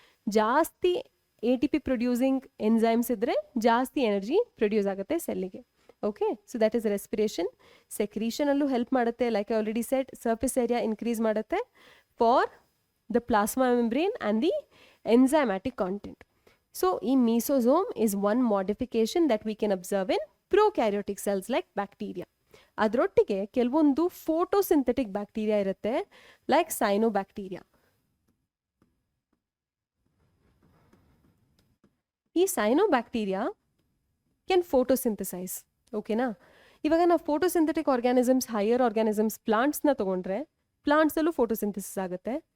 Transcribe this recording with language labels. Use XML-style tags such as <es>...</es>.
<kn>ಜಾಸ್ತಿ ATP producing enzymes ಇದ್ದರೆ ಜಾಸ್ತಿ ಎನರ್ಜಿ ಪ್ರೊಡ್ಯೂಸ್ ಆಗುತ್ತೆ ಸೆಲ್ಲಿಗೆ.</kn> <en>Okay, so that is respiration.</en> <kn>ಸೆಕ್ರೀಷನಲ್ಲೂ help ಮಾಡುತ್ತೆ.</kn> <en>Like I already said, surface area increase ಮಾಡುತ್ತೆ for the plasma membrane and the enzymatic content. So, ಈ mesosomes is one modification that we can observe in prokaryotic cells like bacteria.</en> <kn>ಅದರೊಟ್ಟಿಗೆ ಕೆಲವೊಂದು photosynthetic bacteria ಇರುತ್ತೆ, like cyanobacteria.</kn> <en>ಈ cyanobacteria can photosynthesise. ಓಕೆನಾ?</en> <kn>ಇವಾಗ ನಾವು photosynthetic organisms, higher organisms, ಪ್ಲಾಂಟ್ಸ್ನ ತೊಗೊಂಡ್ರೆ ಪ್ಲಾಂಟ್ಸಲ್ಲೂ photosynthesis ಆಗುತ್ತೆ.</kn>